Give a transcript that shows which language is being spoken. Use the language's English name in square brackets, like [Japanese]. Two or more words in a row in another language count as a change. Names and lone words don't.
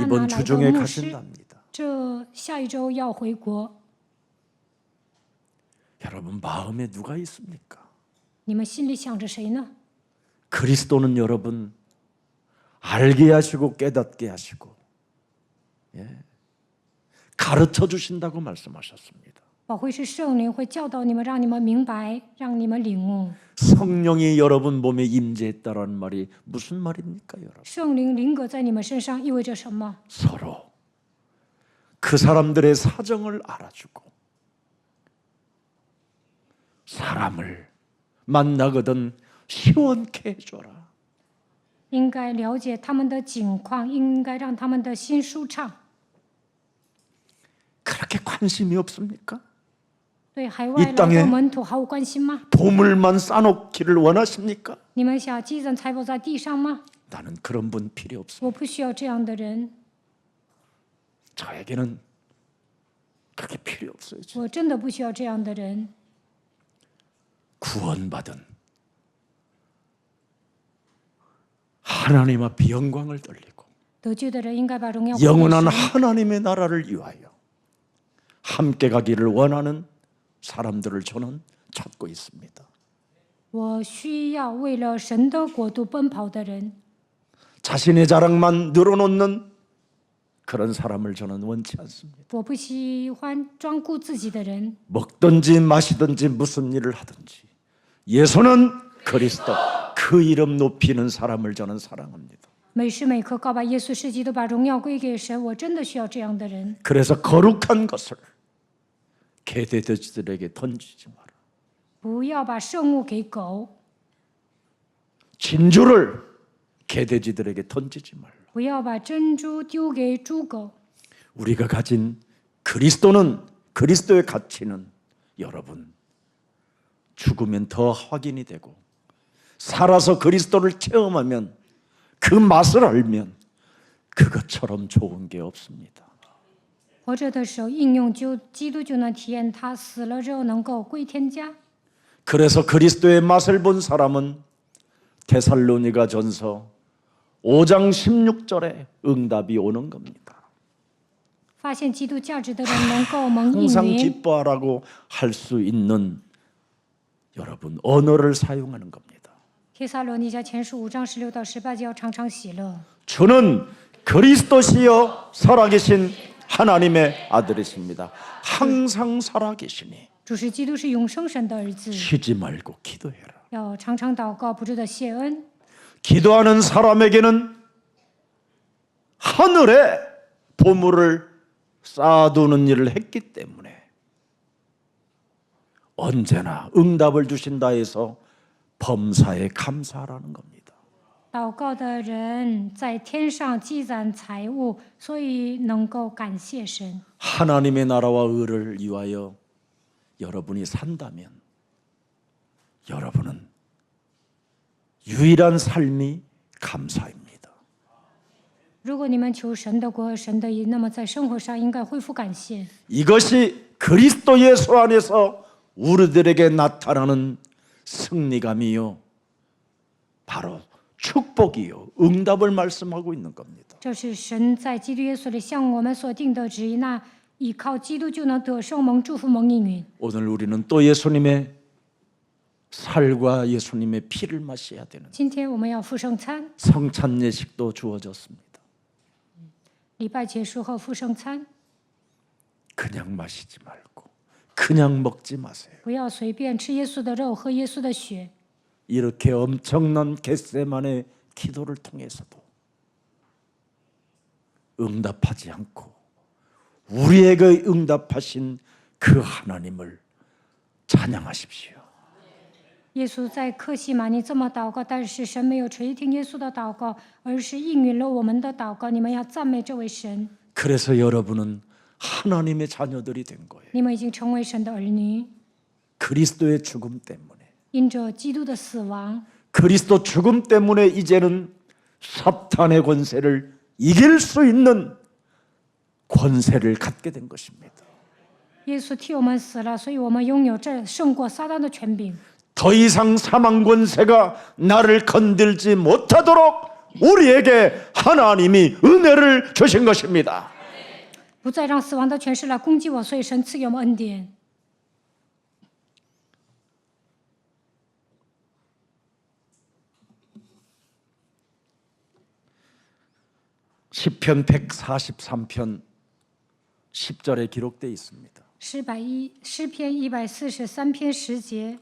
[Korean] 이번 [Chinese] 来 [Korean] 주 [Chinese] 的 [Korean] 중에 [Chinese] 牧师， [Korean] 가신답니다. [Chinese] 这下一周要回国。 [Korean] 여러분 마음에 누가 있습니까? [Chinese] 你们心里想着谁呢？ [Korean] 그리스도는 여러분 알게 하시고 깨닫게 하시고 가르쳐 주신다고 말씀하셨습니다. [Chinese] 保惠是圣灵会教导你们，让你们明白，让你们领悟。 [Korean] 성령이 여러분 몸에 임재했다라는 말이 무슨 말입니까, 여러분? [Chinese] 圣灵临格在你们身上意味着什么？ [Korean] 서로 그 사람들의 사정을 알아주고 사람을 만나거든 시원케 해줘라. [Chinese] 应该了解他们的境况，应该让他们的心舒畅。 [Korean] 그렇게 관심이 없습니까? [Chinese] 对海外 [Korean] 이 [Chinese] 来 [Korean] 땅에 [Chinese] 的门徒毫无关心吗？ [Korean] 보물만 쌓아놓기를 원하십니까? [Chinese] 你们想积攒财宝在地上吗？ [Korean] 나는 그런 분 필요 없어. [Chinese] 我不需要这样的人， [Korean] 저에게는 그게 필요 없어요. [Chinese] 我真的不需要这样的人。 [Korean] 구원받은 하나님 앞에 영광을 돌리고 [Chinese] 得救的人应该把荣耀归给 [Korean] 영원한 [Chinese] 神。 [Korean] 하나님의 나라를 위하여 함께 가기를 원하는 사람들을 저는 찾고 있습니다. [Chinese] 我需要为了神的国度奔跑的人， [Korean] 자신의 자랑만 늘어놓는 그런 사람을 저는 원치 않습니다. [Chinese] 我不喜欢专顾自己的人。 [Korean] 먹든지 마시든지 무슨 일을 하든지 예수는 그리스도, 그 이름 높이는 사람을 저는 사랑합니다. [Chinese] 每时每刻告白耶稣是基督，把荣耀归给神。我真的需要这样的人。 [Korean] 그래서 거룩한 것을 개돼지들에게 던지지 마라. [Chinese] 不要把圣物给狗， [Korean] 진주를 개돼지들에게 던지지 말라. [Chinese] 不要把珍珠丢给猪狗。 [Korean] 우리가 가진 그리스도는, 그리스도의 가치는 여러분 죽으면 더 확인이 되고 살아서 그리스도를 체험하면 그 맛을 알면 그것처럼 좋은 게 없습니다. [Chinese] 活着的时候应用基督，就能体验他；死了之后能够归天家。 [Korean] 그래서 그리스도의 맛을 본 사람은 데살로니가전서 5장 16절에 응답이 오는 겁니다. [Chinese] 发现基督价值的人能够蒙应 [Korean] 항상 [Chinese] 允。 [Korean] 기뻐하라고 할 수 있는 여러분 언어를 사용하는 겁니다. [Chinese] 帖撒罗尼迦前书5章16到18节要常常喜乐。 [Korean] 주는 그리스도시여 살아계신 하나님의 아들이십니다. 항상 살아계시니 [Chinese] 主是基督，是永生神的儿子， [Korean] 쉬지 말고 기도해라. [Chinese] 要常常祷告，不住的谢恩。 [Korean] 기도하는 사람에게는 하늘에 보물을 쌓아두는 일을 했기 때문에 언제나 응답을 주신다 해서 범사에 감사하라는 겁니다. [Chinese] 祷告的人在天上积攒财物，所以能够感谢神。 [Korean] 하나님의 나라와 의를 위하여 여러분이 산다면 여러분은 유일한 삶이 감사입니다. [Chinese] 如果你们求神的国和神的义，那么在生活上应该恢复感谢。 [Korean] 이것이 그리스도 예수 안에서 우리들에게 나타나는 승리감이요, 바로 축복이요, 응답을 말씀하고 있는 겁니다. [Chinese] 这是神在基督耶稣里向我们所定的旨意。那依靠基督就能得胜，蒙祝福，蒙应允。 [Korean] 오늘 우리는 또 예수님의 살과 예수님의 피를 마셔야 되는 [Chinese] 今天我们要赴圣餐， [Korean] 성찬 예식도 주어졌습니다. [Chinese] 礼拜结束后赴圣餐， [Korean] 그냥 마시지 말고 그냥 먹지 마세요. [Chinese] 不要随便吃耶稣的肉，喝耶稣的血。 [Korean] 이렇게 엄청난 겟세만의 기도를 통해서도 응답하지 않고 우리에게 응답하신 그 하나님을 찬양하십시오. [Chinese] 耶稣在克西马尼这么祷告，但是神没有垂听耶稣的祷告，而是应允了我们的祷告。你们要赞美这位神， [Korean] 그래서 여러분은 하나님의 자녀들이 된 거예요. [Chinese] 你们已经成为神的儿女， [Korean] 그리스도의 죽음 때문에. [Chinese] 因着基督的死亡， [Korean] 그리스도 죽음 때문에 이제는 사탄의 권세를 이길 수 있는 권세를 갖게 된 것입니다. [Chinese] 耶稣替我们死了，所以我们拥有这胜过撒旦的权柄。 [Korean] 더 이상 사망 권세가 나를 건들지 못하도록 우리에게 하나님이 은혜를 주신 것입니다. [Chinese] 不再让死亡的权势来攻击我，所以神赐给我们恩典。 [Korean] 시편 143편 10절에 기록되어 있습니다. [Chinese] 诗篇143篇10节，